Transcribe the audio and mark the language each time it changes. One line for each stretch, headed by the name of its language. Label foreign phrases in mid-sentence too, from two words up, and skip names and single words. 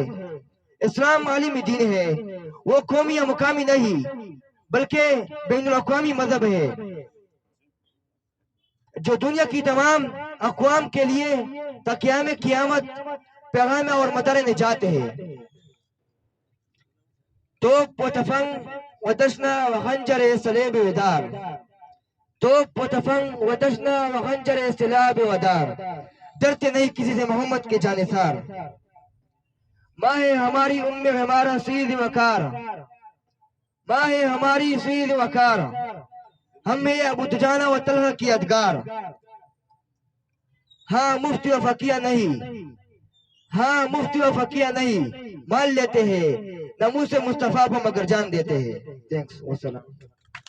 Urdu: اسلام عالمی دین ہے، وہ قومی یا مقامی نہیں بلکہ بین الاقوامی مذہب ہے، جو دنیا کی تمام اقوام کے لیے تا قیام قیامت پیغام اور مدار نجات ہے۔ توپ و تفنگ و دشنا و خنجر صلیب ودار، توپ و تفنگ و دشنا و خنجر صلیب ودار، ڈرتے نہیں کسی سے محمد کے جانثار، ماں ہے ہماری ام ہمارا سید وقار، ماں ہے ہماری سید وقار، ہم میں ابو دجانہ و طلحہ کی ادگار، ہاں مفتی و فقیہ نہیں، ہاں مفتی و فقیہ نہیں، مان لیتے ہیں ناموس مصطفیٰ پر مگر جان دیتے ہیں۔